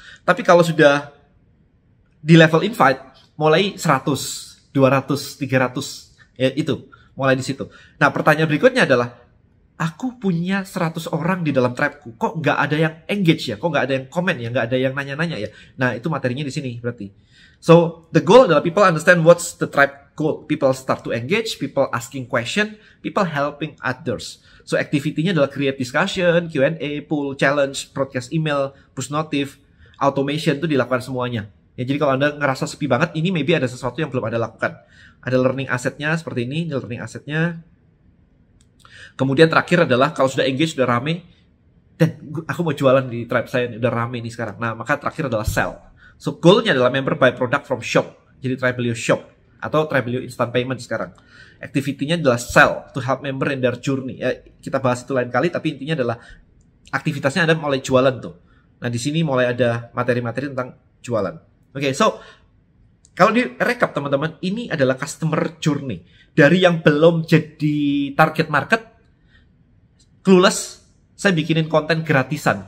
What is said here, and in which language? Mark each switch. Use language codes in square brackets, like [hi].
[id] Tapi kalau sudah di level invite, mulai 100, 200, 300. Ya itu, mulai di situ. Nah, pertanyaan berikutnya adalah, aku punya 100 orang di dalam tribeku, kok nggak ada yang engage ya? Kok nggak ada yang komen ya? Nggak ada yang nanya-nanya ya? Nah, itu materinya di sini berarti. [en] So, the goal [id] adalah [en] people understand what's the tribe goal. People start to engage, people asking question, people helping others. So, activity-nya adalah create discussion, Q&A, poll, challenge, broadcast email, push notif, automation [id] itu dilakukan semuanya. Ya, jadi kalau Anda ngerasa sepi banget, ini maybe ada sesuatu yang belum Anda lakukan. Ada learning asset-nya seperti ini learning asset-nya. Kemudian terakhir adalah kalau sudah engage, sudah rame, dan aku mau jualan di tribe saya, udah rame nih sekarang. Nah, maka terakhir adalah sell. [en] So, goal-nya adalah member buy product from shop. [id] Jadi Tribelio Shop atau [en] Tribelio Instant Payment sekarang. Activity-nya adalah sell to help member in their journey. [id] Ya, kita bahas itu lain kali, tapi intinya adalah aktivitasnya ada mulai jualan tuh. Nah, di sini mulai ada materi-materi tentang jualan. Oke, so kalau di recap teman-teman, ini adalah customer journey. Dari yang belum jadi target market, clueless, saya bikinin konten gratisan.